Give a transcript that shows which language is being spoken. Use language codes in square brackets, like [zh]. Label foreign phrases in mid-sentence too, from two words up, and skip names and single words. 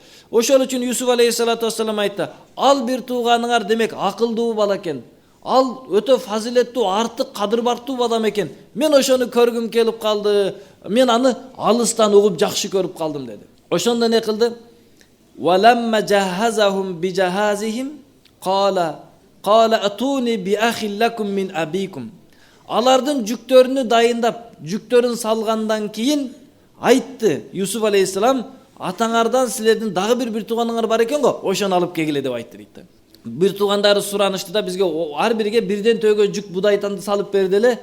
[ky] Ошол үчүн Юсуф [ar] عليه الصلاة والسلام [ky] айтты: "Ал бир тууганыңар демек акылдуу бала экен. Ал өтө фазилеттүү, артык кадырбартуу бала экен. Мен ошону көргүм келип калды. Мен аны алыстан угуп жакшы көрүп калдым" деди. Ошондо не кылды? [ar] وَلَمَّ جَهَّزَهُمْ بِجَهَازِهِمْ قَالَ أَتُونِ بِأَخٍ لَكُمْ مِنْ أَبِيكُمْ. [ky] Алардын жүктөрүнү дайындап, жүктөрүн салгандан кийин айтты Юсуф алейхиссалам, атаңардан силердин дагы бир тууганыңар бар экен го, ошону алып келгиле деп айтты дейт. Бир туугандары суранышты да, бизге ар бирге бирден төгө жүк будайтанды салып берди эле.